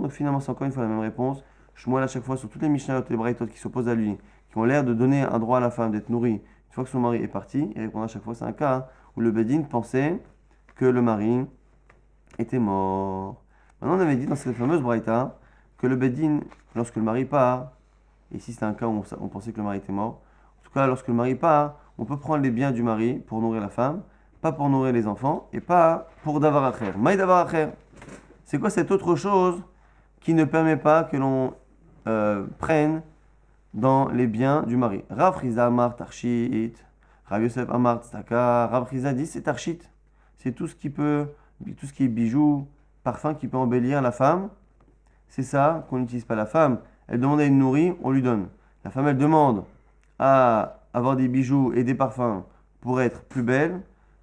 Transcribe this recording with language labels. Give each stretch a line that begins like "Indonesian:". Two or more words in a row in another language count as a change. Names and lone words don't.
French: Donc finalement c'est encore une fois la même réponse. Shmuel à chaque fois sur toutes les Mishnayot et les Braïtot qui s'opposent à lui, qui ont l'air de donner un droit à la femme d'être nourrie une fois que son mari est parti, il répond à chaque fois c'est un cas où le Bedin pensait que le mari était mort. Maintenant on avait dit dans cette fameuse Braïta que le Bedin, lorsque le mari part, et ici c'est un cas où on pensait que le mari était mort, en tout cas lorsque le mari part, on peut prendre les biens du mari pour nourrir la femme, pas pour nourrir les enfants, et pas pour
Hebrew: דבר אחר. מאי דבר אחר.
French: C'est quoi cette autre chose qui ne permet pas que l'on prenne dans les biens du mari?
Hebrew: רב חייא אמר תכשיט, רב יוסף אמר צדקה,
French: Rav Chiza dit c'est Tarshit. C'est tout ce qui est bijoux, parfum qui peut embellir la femme. C'est ça qu'on n'utilise pas. La femme, elle demande à être nourrie, on lui donne. La femme, elle demande à avoir des bijoux et des parfums pour être plus belle.